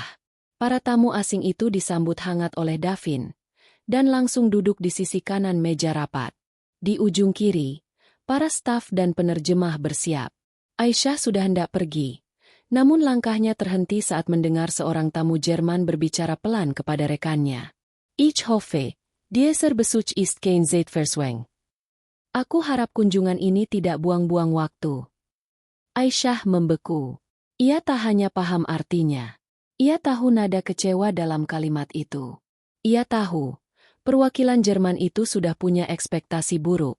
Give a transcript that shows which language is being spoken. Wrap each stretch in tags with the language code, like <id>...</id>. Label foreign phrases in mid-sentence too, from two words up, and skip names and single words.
<id>Para tamu asing itu disambut hangat oleh Davin, dan langsung duduk di sisi kanan meja rapat. Di ujung kiri, para staf dan penerjemah bersiap. Aisyah sudah hendak pergi, namun langkahnya terhenti saat mendengar seorang tamu Jerman berbicara pelan kepada rekannya.</id> <de>Ich hoffe, dieser Besuch ist kein Zeitverschwendung.</de> <id>Aku harap kunjungan ini tidak buang-buang waktu. Aisyah membeku. Ia tak hanya paham artinya. Ia tahu nada kecewa dalam kalimat itu. Ia tahu, perwakilan Jerman itu sudah punya ekspektasi buruk.</id>